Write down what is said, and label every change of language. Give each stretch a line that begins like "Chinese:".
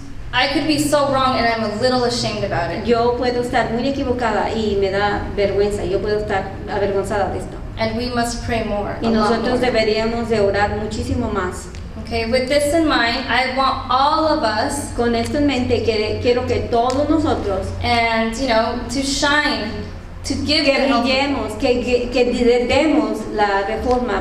English: I could be so wrong and I'm a little ashamed about it.
Spanish: Yo puedo estar muy equivocada y me da vergüenza. Yo puedo estar avergonzada de esto.
English: And we must pray more.
Spanish: Y nosotros deberíamos de orar muchísimo más.
English: Okay, with this in mind, I want all of us,
Spanish: con esto en mente, quiero que todos nosotros,
English: and to shine, to give
Spanish: que brillemos, que demos la reforma